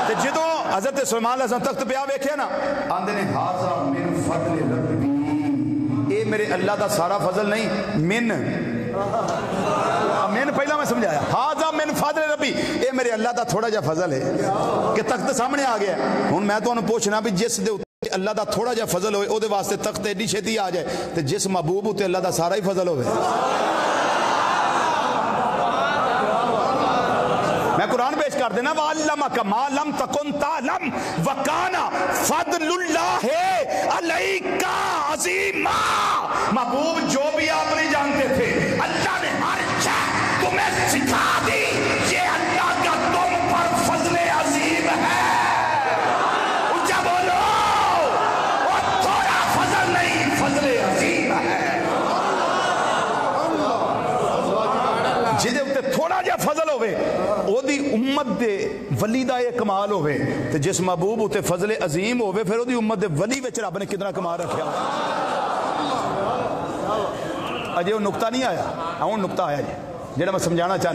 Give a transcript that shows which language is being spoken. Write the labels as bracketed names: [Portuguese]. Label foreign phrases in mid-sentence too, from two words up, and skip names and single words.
[Punjabi] تو جدوں حضرت سلیمان علیہ السلام تخت پہ آ ویکھیا نا، آندے نے [Arabic] ھذا من فضل ربی، [Punjabi] اے میرے اللہ دا سارا فضل نہیں، من پہلا میں سمجھایا، [Arabic] ھذا من فضل ربی، [Punjabi] اے میرے اللہ دا تھوڑا جا فضل ہے کہ تخت سامنے آ گیا۔ ہن میں تانوں پوچھنا بھی جس دے اللہ دا تھوڑا جا فضل ہوئے او دے واسطے تخت ایڈی چھتی آ جائے، تے جس محبوب تے اللہ دا سارا ہی فضل ہوئے۔ میں قرآن پیش کر دینا، [Arabic] وَعَلَّمَكَ مَا لَمْ تَكُنْ تَعْلَمْ وَكَانَ فَضْلُ اللَّهِ عَلَيْكَ عَظِيمًا۔ [Urdu] محبوب جو بھی آپ نہیں جانتے تھے اللہ نے ہر شے تمہیں سکھا دی، یہ اللہ کا تم پر فضل عظیم ہے۔ اونچا بولو، وہ تھوڑا فضل نہیں، فضل عظیم ہے۔ [Punjabi] جدے اتے تھوڑا جا فضل ہوئے او دی امت دے ولی دا یہ کمال ہوئے، تے جس محبوب اتے فضل عظیم ہوئے پھر او دی امت دے ولی وچ رب نے کتنا کمال رکھیا۔ اجے وہ نقطہ نہیں آیا، ہوں نقطہ آیا جی جڑا میں سمجھانا چاہنا۔